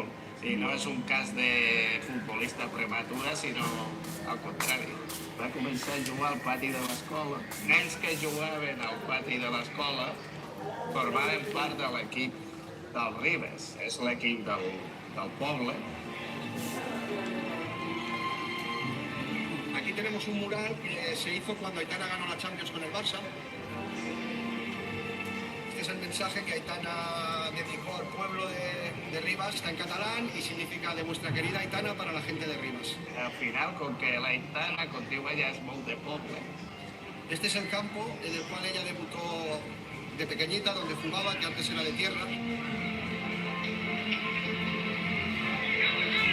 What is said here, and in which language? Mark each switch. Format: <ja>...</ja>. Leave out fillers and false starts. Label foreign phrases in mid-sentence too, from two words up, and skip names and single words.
<ca>No és un cas de futbolista prematura, sinó al contrari. Va començar a jugar al pati de l'escola. Nens que jugaven al pati de l'escola formaven part de l'equip del Ribes. És l'equip del poble.</ca> <es>Aquí tenemos un mural que se hizo cuando Aitana ganó la Champions con el Barça. Este es el mensaje que Aitana dedicó al pueblo de Ribas, está en catalán y significa de vuestra querida Aitana para la gente de Ribas.</es> <ca>Al final,</ca> <es>con que</es> <ca>l'Aitana, com diu ella, és molt de poble.</ca> <es>Este es el campo en el cual ella debutó de pequeñita, donde jugaba, que antes era de tierra.</es>